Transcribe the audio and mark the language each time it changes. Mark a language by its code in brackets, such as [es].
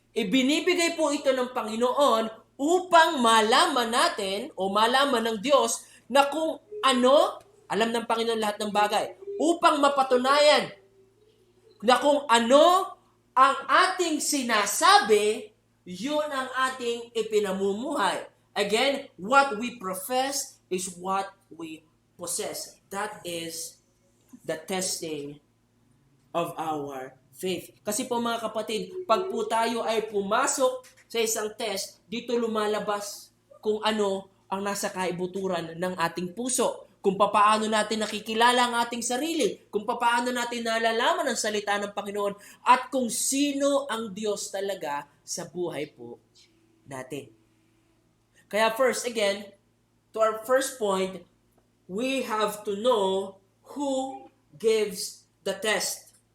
[tl] Ibinibigay po ito ng Panginoon upang malaman natin o malaman ng Diyos na kung ano, alam ng Panginoon lahat ng bagay, upang mapatunayan na kung ano ang ating sinasabi, yun ang ating ipinamumuhay. [en] Again, what we profess is what we possess. That is the testing of our faith. [tl] Kasi po, mga kapatid, pag po tayo ay pumasok sa isang test, dito lumalabas kung ano ang nasa kaibuturan ng ating puso. Kung papaano natin nakikilala ang ating sarili, kung papaano natin nalalaman ang salita ng Panginoon, at kung sino ang Diyos talaga sa buhay po natin. Kaya first, again, [en] to our first point, we have to know who gives the test.